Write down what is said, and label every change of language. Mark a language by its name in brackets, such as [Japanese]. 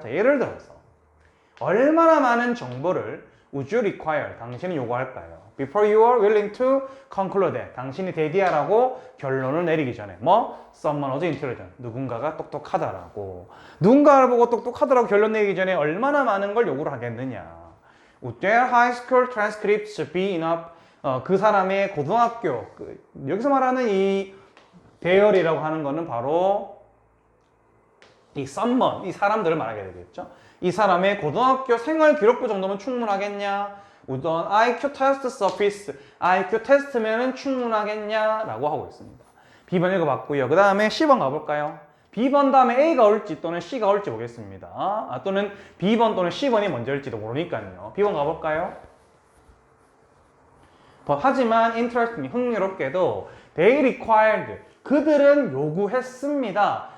[Korean] 자, 예를 들어서 얼마나 많은 정보를 [English] would you require, [Korean] 당신이 요구할까요? [English] Before you are willing to conclude it, [Korean] 당신이 대디하라고 결론을 내리기 전에 [English] someone was intelligent, [Korean] 누군가가 똑똑하다라고, 누군가를 보고 똑똑하다라고 결론 내리기 전에 얼마나 많은 걸 요구를 하겠느냐. [English] Would their high school transcripts be enough? [Korean] 그 사람의 고등학교, 여기서 말하는 이 대열이라고 하는 거는 바로 이 someone, 이 사람들을 말하게 되겠죠. 이 사람의 고등학교 생활 기록부 정도면 충분하겠냐? [English] Would an IQ test suffice? [Korean] IQ 테스트면은 충분하겠냐라고 하고 있습니다. B번 읽어봤고요. 그 다음에 C번 가볼까요? B번 다음에 A가 올지 또는 C가 올지 보겠습니다. 또는 B번 또는 C번이 먼저 올지도 모르니까요. B번 가볼까요? 하지만 interestingly, 흥미롭게도 [English] they required, [Korean] 그들은 요구했습니다.